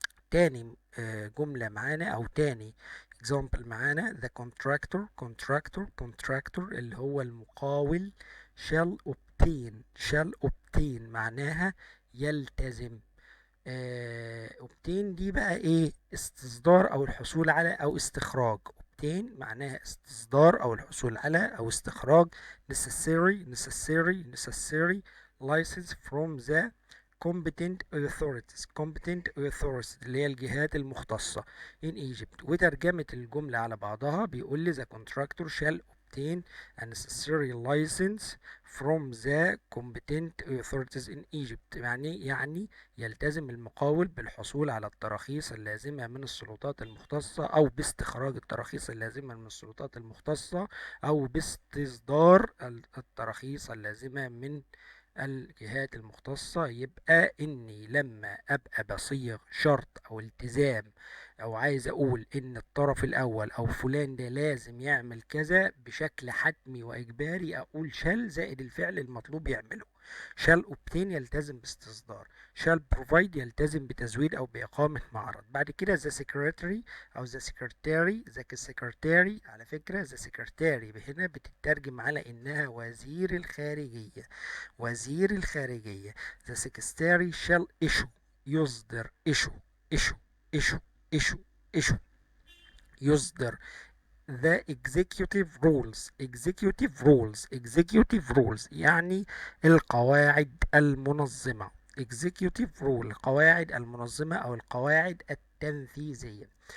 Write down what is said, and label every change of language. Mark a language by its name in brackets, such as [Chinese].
[Arabic] تاني جملة معانا أو تاني example معانا [English] the contractor [Arabic] اللي هو المقاول [English] shall obtain [Arabic] معناها يلتزم. obtain دي بقى ايه؟ استصدار او الحصول على او استخراج. obtain معناها استصدار او الحصول على او استخراج. [English] necessary license from the competent authorities [Arabic] اللي هي الجهات المختصة [English] in Egypt. [Arabic] وترجمة الجملة على بعضها بيقول لي [English] the contractor shall obtain a necessary license from the competent authorities in Egypt. [Arabic] يعني يلتزم المقاول بالحصول على التراخيص اللازمة من السلطات المختصة، أو باستخراج التراخيص اللازمة من السلطات المختصة، أو باستصدار التراخيص اللازمة من الجهات المختصة. يبقى إني لما أبقى بصيغ شرط أو التزام، أو عايز أقول إن الطرف الأول أو فلان ده لازم يعمل كذا بشكل حتمي وإجباري، أقول شال زائد الفعل المطلوب يعمله. [English] shall obtain [Arabic] يلتزم باستصدار، [English] shall provide [Arabic] يلتزم بتزويد أو بإقامة معرض. بعد كده the secretary أو the secretary على فكرة the secretary هنا بتترجم على إنها وزير الخارجية. وزير الخارجية. [English] the secretary shall issue يصدر issue يصدر the executive rules [Arabic] يعني القواعد المنظمة. executive rule القواعد المنظمة أو القواعد التنفيذية.